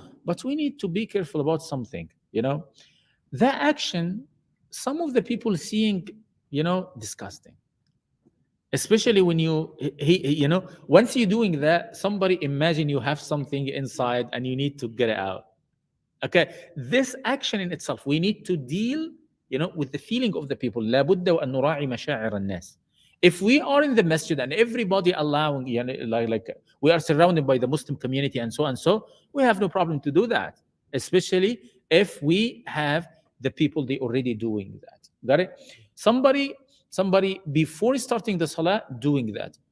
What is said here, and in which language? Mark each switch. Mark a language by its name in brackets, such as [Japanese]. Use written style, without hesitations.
[English] But we need to be careful about something, That action, some of the people seeing, disgusting. Especially when once you're doing that, somebody imagine you have something inside and you need to get it out. Okay, this action in itself, we need to deal, with the feeling of the people. [Arabic] لابد وأن نراعي مشاعر الناس. [English] If we are in the masjid and everybody allowing, like we are surrounded by the Muslim community and so and so, we have no problem to do that, especially if we have the people they already doing that. Got it? Somebody before starting the salah doing that.